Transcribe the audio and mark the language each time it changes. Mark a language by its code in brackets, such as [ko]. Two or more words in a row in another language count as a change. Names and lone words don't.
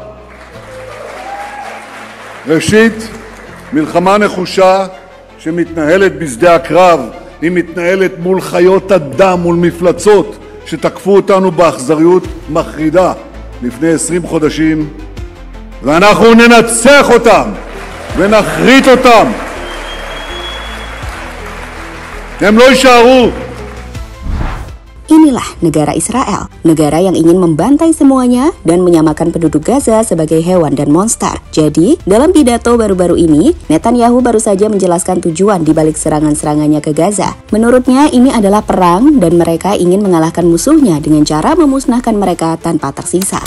[he] ראשית, מלחמה נחושה שמתנהלת בשדה הקרב, היא מתנהלת מול חיות אדם, מול מפלצות שתקפו אותנו באכזריות מחרידה לפני 20 חודשים, ואנחנו ננצח אותם ונחריט אותם. הם לא יישארו. [id] Inilah negara Israel, negara yang ingin membantai semuanya dan menyamakan penduduk Gaza sebagai hewan dan monster. Jadi, dalam pidato baru-baru ini, Netanyahu baru saja menjelaskan tujuan di balik serangan-serangannya ke Gaza. Menurutnya, ini adalah perang dan mereka ingin mengalahkan musuhnya dengan cara memusnahkan mereka tanpa tersisa.